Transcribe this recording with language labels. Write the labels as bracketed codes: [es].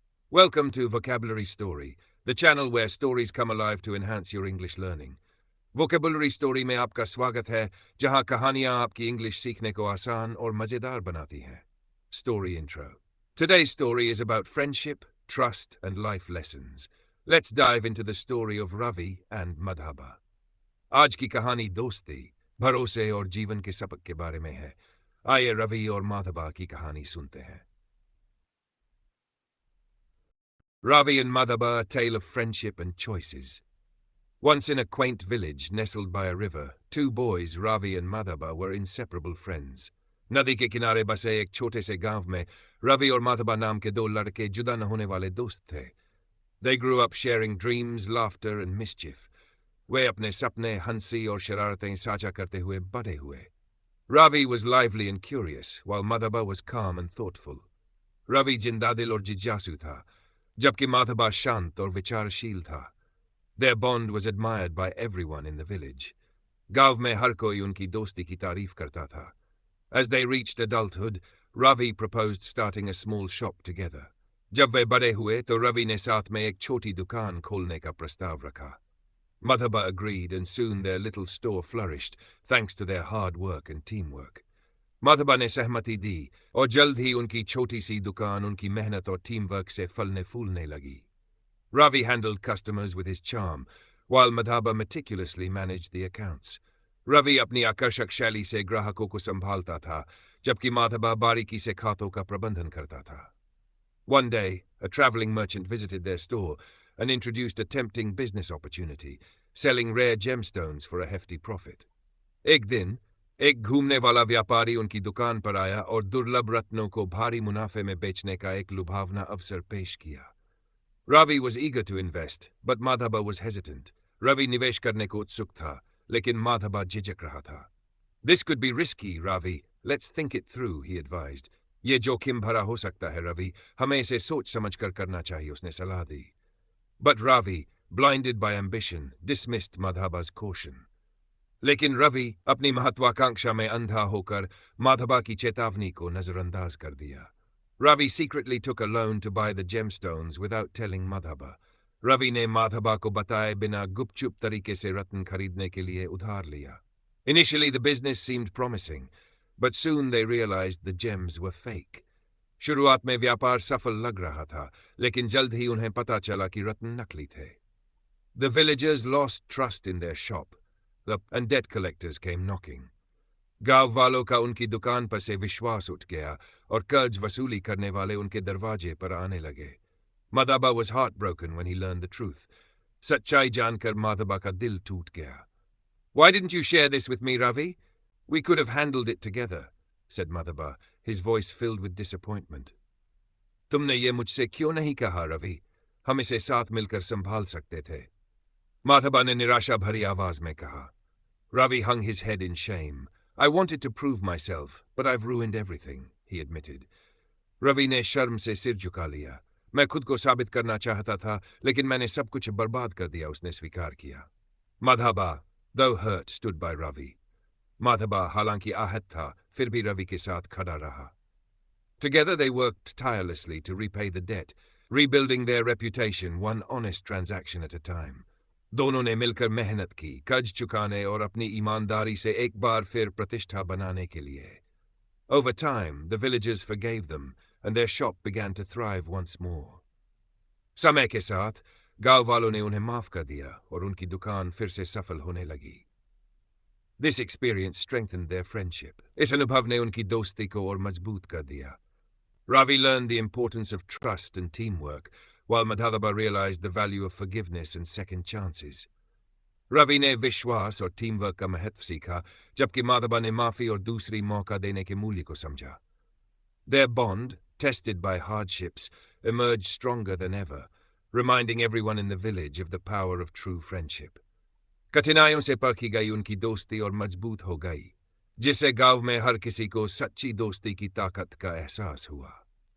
[en] Welcome to Vocabulary Story, the channel where stories come alive to enhance your English learning. [hi] Vocabulary Story में आपका स्वागत है, जहां कहानियां आपकी इंग्लिश सीखने को आसान और मजेदार बनाती हैं. [en] Story intro. Today's story is about friendship, trust, and life lessons. Let's dive into the story of Ravi and Madhaba. [hi] आज की कहानी दोस्ती, भरोसे और जीवन के सबक के बारे में है. आइए रवि और माधबा की कहानी सुनते हैं. [en] Ravi and Madhaba, a tale of friendship and choices. Once in a quaint village nestled by a river, two boys, Ravi and Madhaba, were inseparable friends. [hi] नदी के किनारे बसे एक छोटे से गांव में रवि और माधबा नाम के दो लड़के जुदा न होने वाले दोस्त थे. [en] They grew up sharing dreams, laughter and mischief. [hi] वे अपने सपने, हंसी और शरारतें साझा करते हुए बड़े हुए. [en] Ravi was lively and curious, while Madhaba was calm and thoughtful. [hi] Ravi जिंदादिल और जिज्ञासु था, जबकि माधबा शांत और विचारशील था. [en] Their bond was admired by everyone in the village. [hi] गांव में हर कोई उनकी दोस्ती की तारीफ करता था. [en] As they reached adulthood, Ravi proposed starting a small shop together. [hi] जब वे बड़े हुए तो रवि ने साथ में एक छोटी दुकान खोलने का प्रस्ताव रखा. [en] Madhaba agreed, and soon their little store flourished, thanks to their hard work and teamwork. [hi] माधबा ने सहमति दी और जल्द ही उनकी छोटी सी दुकान उनकी मेहनत और टीम वर्क से फलने फूलने लगी. [en] Ravi handled customers with his charm, while Madhaba meticulously managed the accounts. [hi] Ravi अपनी आकर्षक शैली से ग्राहकों को संभालता था, जबकि माधबा बारीकी से खातों का प्रबंधन करता था. [en] One day, a traveling merchant visited their store and introduced a tempting business opportunity, selling rare gemstones for a hefty profit. [hi] एक दिन, एक घूमने वाला व्यापारी उनकी दुकान पर आया और दुर्लभ रत्नों को भारी मुनाफे में बेचने का एक लुभावना अवसर पेश किया. [en] Ravi was eager to invest, but Madhaba was hesitant. [hi] Ravi निवेश करने को उत्सुक था, लेकिन माधबा झिझक रहा था. [en] This could be risky, Ravi. Let's think it through, he advised. [hi] ये जोखिम भरा हो सकता है, रवि. हमें इसे सोच समझकर करना चाहिए, उसने सलाह दी. [en] But Ravi, blinded by ambition, dismissed Madhaba's caution. [hi] लेकिन रवि अपनी महत्वाकांक्षा में अंधा होकर माधबा की चेतावनी को नजरअंदाज कर दिया. [en] Ravi secretly took a loan to buy the gemstones without telling Madhaba. [hi] Ravi ने माधबा को बताए बिना गुपचुप तरीके से रत्न खरीदने के लिए उधार लिया. [en] Initially the business seemed promising, but soon they realized the gems were fake. [hi] शुरुआत में व्यापार सफल लग रहा था, लेकिन जल्द ही उन्हें पता चला कि रत्न नकली थे. [en] The villagers lost trust in their shop, and debt collectors came knocking. [hi] गांव वालों का उनकी दुकान पर से विश्वास उठ गया और कर्ज वसूली करने वाले उनके दरवाजे पर आने लगे. [en] Madhaba was heartbroken when he learned the truth. [hi] सच्चाई जानकर माधबा का दिल टूट गया. [en] Why didn't you share this with me, Ravi? We could have handled it together, said Madhaba, his voice filled with disappointment. [hi] तुमने ये मुझसे क्यों नहीं कहा, रवि? हम इसे साथ मिलकर संभाल सकते थे. माधबा ने निराशा भरी आवाज में कहा. [en] Ravi hung his head in shame. I wanted to prove myself, but I've ruined everything, he admitted. [hi] Ravi ने शर्म से सिर झुका लिया. मैं खुद को साबित करना चाहता था, लेकिन मैंने सब कुछ बर्बाद कर दिया, उसने स्वीकार किया. [en] Madhaba, though hurt, stood by Ravi. [hi] माधबा हालांकि आहत था, फिर भी रवि के साथ खड़ा रहा. [en] Together they worked tirelessly to repay the debt, rebuilding their reputation one honest transaction at a time. [hi] दोनों ने मिलकर मेहनत की, कर्ज चुकाने और अपनी ईमानदारी से एक बार फिर प्रतिष्ठा बनाने के लिए. [en] Over time, the villagers forgave them, and their shop began to thrive once more. [hi] समय के साथ, गांव वालों ने उन्हें माफ कर दिया और उनकी दुकान फिर से सफल होने लगी. [en] This experience strengthened their friendship. [hi] इस अनुभव ने उनकी दोस्ती को और मजबूत कर दिया. [en] Ravi learned the importance of trust and teamwork, while Madhaba realized the value of forgiveness and second chances. [hi] Ravi ने विश्वास और टीम वर्क का महत्व सीखा, जबकि माधबा ने माफी और दूसरी मौका देने के मूल्य को समझा. [en] Their bond, tested by hardships, emerged stronger than ever, reminding everyone in the village of the power of true friendship. [hi] कठिनाइयों से परखी गई उनकी दोस्ती और मजबूत हो गई, जिससे गांव में हर किसी को सच्ची दोस्ती की ताकत का एहसास हुआ.